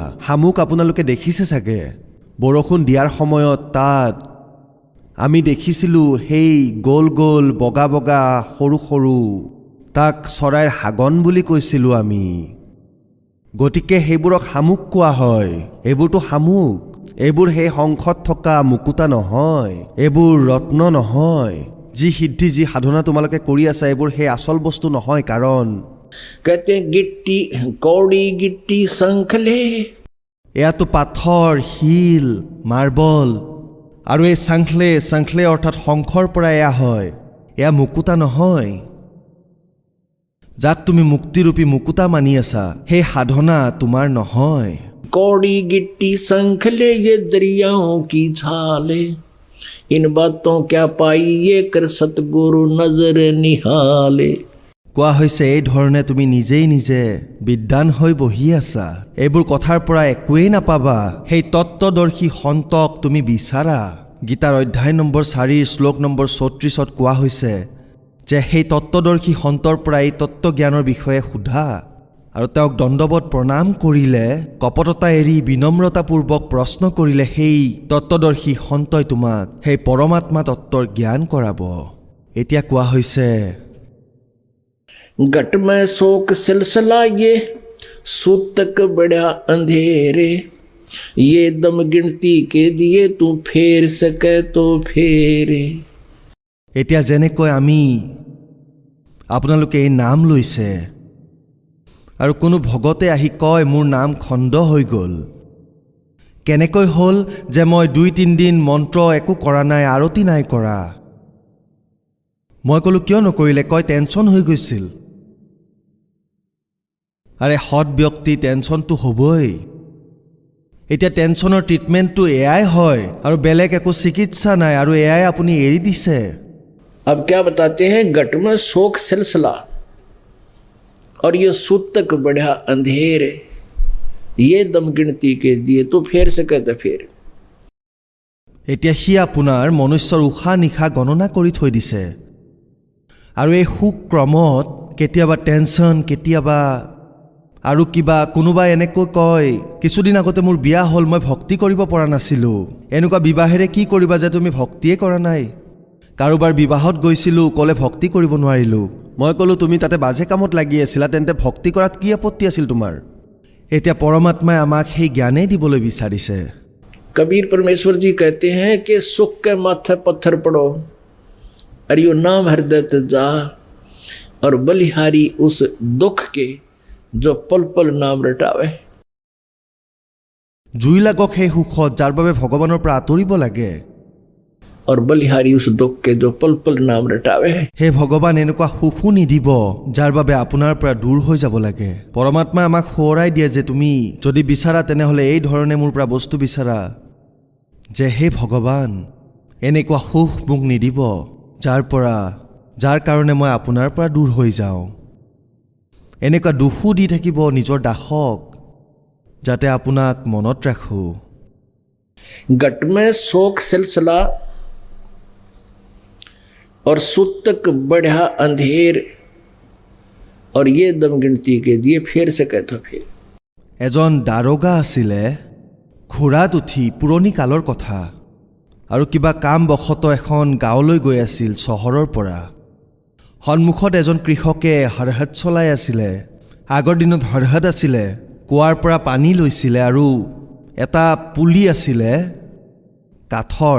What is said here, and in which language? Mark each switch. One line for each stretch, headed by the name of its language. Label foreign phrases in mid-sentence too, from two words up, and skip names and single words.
Assamese: শামুক আপোনালোকে দেখিছে চাগে, বৰষুণ দিয়াৰ সময়ত তাত আমি দেখিছিলোঁ সেই গোল গোল বগা বগা সৰু সৰু, তাক চৰাইৰ হাগন বুলি কৈছিলোঁ আমি। গতিকে সেইবোৰক শামুক কোৱা হয়। এইবোৰতো শামুক, এইবোৰ সেই শংখত থকা মুকুতা নহয়, এইবোৰ ৰত্ন নহয়। যি সিদ্ধি যি সাধনা তোমালোকে কৰি আছা, এইবোৰ সেই আচল বস্তু নহয়। কাৰণ
Hindi: कहते हैं गिट्टी कौड़ी गिट्टी शंखले,
Assamese: এয়াতো পাথৰ, শিল, মাৰ্বল আৰু এই চাংখলে অৰ্থাৎ শংখৰ পৰা এয়া হয়। এয়া মুকুতা নহয়। যাক তুমি মুক্তিৰূপী মুকুতা মানি আছা, সেই সাধনা তোমাৰ নহয়।
Hindi: कौड़ी गिट्टी शंखले ये दरियाओं की छाले, इन बातों क्या पाई ये कर सतगुरु नजर निहाले।
Assamese: কোৱা হৈছে এই ধৰণে তুমি নিজেই নিজে বিদ্বান হৈ বহি আছা, এইবোৰ কথাৰ পৰা একোৱেই নাপাবা। সেই তত্ত্বদৰ্শী সন্তক তুমি বিচাৰা। গীতাৰ অধ্যায় নম্বৰ 4 শ্লোক নম্বৰ 34 কোৱা হৈছে যে সেই তত্ত্বদৰ্শী সন্তৰ পৰা এই তত্ত্বজ্ঞানৰ বিষয়ে সোধা আৰু তেওঁক দণ্ডৱত প্ৰণাম কৰিলে, কপটতা এৰি বিনম্ৰতাপূৰ্বক প্ৰশ্ন কৰিলে সেই তত্ত্বদৰ্শী সন্তই তোমাক সেই পৰমাত্মা তত্ত্বৰ জ্ঞান কৰাব। এতিয়া কোৱা হৈছে
Hindi: घट में शोक सिलसिला ये सूतक बड़ा अंधेरे, ये दम गिनती के दिए तू फेर सके तो फेरे।
Assamese: এতিয়া যেনেকৈ আমি আপোনালোকে এই নাম লৈছে আৰু কোনো ভগতে আহি কয় মোৰ নাম খণ্ড হৈ গ'ল। কেনেকৈ হ'ল যে মই 2-3 দিন মন্ত্ৰ একো কৰা নাই, আৰতি নাই কৰা। মই ক'লো কিয় নকৰিলে? কয় টেনশ্যন হৈ গৈছিল। আৰে সৎ ব্যক্তি টেনশ্যনটো হ'বই। এতিয়া
English: tensionৰ treatmentটো
Assamese: এয়াই হয় আৰু বেলেগ একো চিকিৎসা নাই, আৰু এয়াই আপুনি এৰি দিছে।
Hindi: अब क्या बताते हैं, घट में शोक सिलसिला और ये सूतक बढ़ा अंधेरे, ये दम गिनती के दिए तो फेर सके तो फेर।
Assamese: এতিয়া সি আপোনাৰ মনুষ্যৰ উশাহ নিশা গণনা কৰি থৈ দিছে, আৰু এই সুখ ক্ৰমত কেতিয়াবা টেনশ্যন, কেতিয়াবা আৰু কিবা। কোনোবাই এনেকৈ কয় কিছুদিন আগতে মোৰ বিয়া হ'ল, মই ভক্তি কৰিব পৰা নাছিলোঁ। এনেকুৱা বিবাহেৰে কি কৰিবা যে তুমি ভক্তিয়ে কৰা নাই? কাৰোবাৰ বিবাহত গৈছিলোঁ, ক'লে ভক্তি কৰিব নোৱাৰিলোঁ। মই ক'লোঁ তুমি তাতে বাজে কামত লাগি আছিলা, তেন্তে ভক্তি কৰাত কি আপত্তি আছিল তোমাৰ? এতিয়া পৰমাত্মাই আমাক সেই জ্ঞানেই দিবলৈ বিচাৰিছে।
Hindi: कबीर परमेश्वर जी कहते हैं कि सुख के माथे पत्थर पड़ो और यो नाम हृदय ते जा, और बलिहारी उस दुख के जो पल पल नाम रटावे।
Assamese: জুই লাগক সেই সুখত যাৰ বাবে ভগৱানৰ পৰা আঁতৰিব লাগে,
Hindi: और बलिहारी उस दुख के जो पल पल नाम रटावे।
Assamese: হে ভগৱান এনেকুৱা সুখো নিদিব যাৰ বাবে আপোনাৰ পৰা দূৰ হৈ যাব লাগে। পৰমাত্মাই আমাক সোঁৱৰাই দিয়ে যে তুমি যদি বিচাৰা তেনেহ'লে এই ধৰণে মোৰ পৰা বস্তু বিচাৰা, যে হে ভগৱান এনেকুৱা সুখ মোক নিদিব যাৰ কাৰণে মই আপোনাৰ পৰা দূৰ হৈ যাওঁ। এনেকুৱা দুখো দি থাকিব নিজৰ দাসক, যাতে আপোনাক মনত ৰাখোঁ।
Hindi: घट में शोक सिलसिला और सूतक बढ़ा अंधेर, और ये दम गिनती के दिए फेर सके तो फेर।
Assamese: এজন দাৰোগা আছিলে, ঘোঁৰাত উঠি, পুৰণি কালৰ কথা, আৰু কিবা কাম বশত এখন গাঁৱলৈ গৈ আছিল চহৰৰ পৰা। সন্মুখত এজন কৃষকে হৰহাট চলাই আছিলে। আগৰ দিনত হৰহাট আছিলে, কুঁৱাৰ পৰা পানী লৈছিলে, আৰু এটা পুলি আছিলে কাঠৰ।